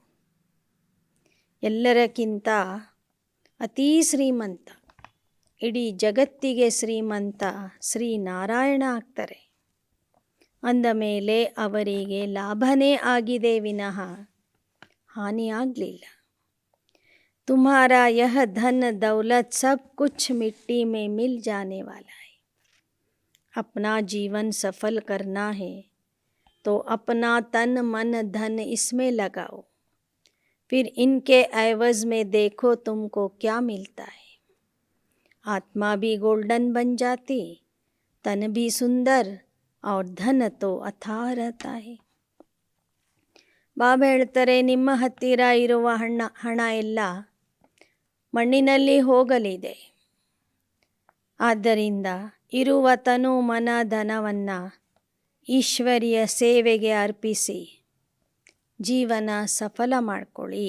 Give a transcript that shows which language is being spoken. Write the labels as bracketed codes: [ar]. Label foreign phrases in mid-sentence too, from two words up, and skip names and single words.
[kn] ಎಲ್ಲರಕ್ಕಿಂತ ಅತೀ ಶ್ರೀಮಂತ, ಇಡೀ ಜಗತ್ತಿಗೆ ಶ್ರೀಮಂತ ಶ್ರೀನಾರಾಯಣ ಆಗ್ತಾರೆ. ಅಂದ ಮೇಲೆ ಅವರಿಗೆ ಲಾಭನೇ ಆಗಿದೆ ವಿನಃ ಹಾನಿಯಾಗಲಿಲ್ಲ. [hi] तुम्हारा यह धन दौलत सब कुछ मिट्टी में मिल जाने वाला है. अपना जीवन सफल करना है तो अपना तन मन धन इसमें लगाओ. फिर इनके एवज में देखो तुमको क्या मिलता है. आत्मा भी गोल्डन बन जाती, तन भी सुंदर और धन तो अथाह रहता है. [kn] ಬಾಬಾ ಹೇಳ್ತಾರೆ, ನಿಮ್ಮ ಹತ್ತಿರ ಇರುವ ಹಣ ಎಲ್ಲ ಮಣ್ಣಿನಲ್ಲಿ ಹೋಗಲಿದೆ. ಆದ್ದರಿಂದ ಇರುವ ತನು ಮನ ಧನವನ್ನು ಈಶ್ವರಿಯ ಸೇವೆಗೆ ಅರ್ಪಿಸಿ ಜೀವನ ಸಫಲ ಮಾಡಿಕೊಳ್ಳಿ.